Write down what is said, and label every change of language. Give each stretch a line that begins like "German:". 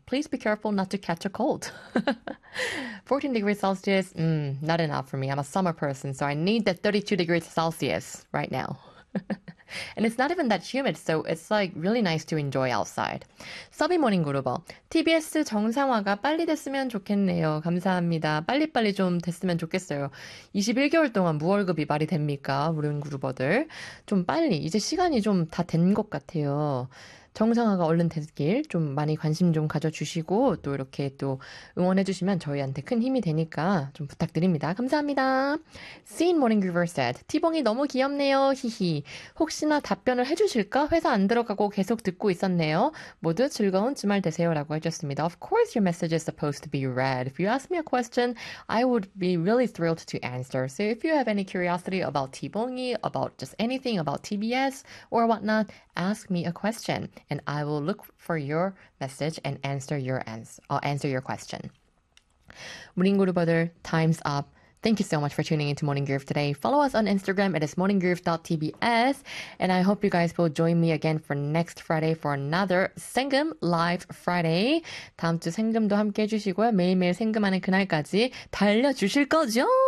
English: Please be careful not to catch a cold. 14 degrees Celsius, not enough for me. I'm a summer person, so I need the 32 degrees Celsius right now. And it's not even that humid, so it's like really nice to enjoy outside. Sunny morning, 그룹어.
Korean: TBS 정상화가 빨리 됐으면 좋겠네요. 감사합니다. 빨리빨리 좀 됐으면 좋겠어요. 21개월 동안 무월급이 말이 됩니까, 우리 그룹어들? 좀 빨리, 이제 시간이 좀 다 된 것 같아요. 정상화가 얼른 됐길 좀 많이 관심 좀 가져주시고 또 이렇게 또 응원해주시면 저희한테 큰 힘이 되니까 좀 부탁드립니다. 감사합니다.
English: Scene Morning River said,
Korean: 티봉이 너무 귀엽네요. 히히. 혹시나 답변을 해주실까? 회사 안 들어가고 계속 듣고 있었네요. 모두 즐거운 주말 되세요. 라고 해줬습니다.
English: Of course your message is supposed to be read. If you ask me a question, I would be really thrilled to answer. So if you have any curiosity about 티봉이, about just anything about TBS or whatnot, ask me a question. And I will look for your message and answer your question. 무링그룹어들, time's up. Thank you so much for tuning into Morning Groove today. Follow us on Instagram. It is morninggroove.tbs. And I hope you guys will join me again for next Friday for another 생금 live Friday.
Korean: 다음 주 생금도 함께 해주시고요. 매일매일 생금하는 그날까지 달려주실 거죠?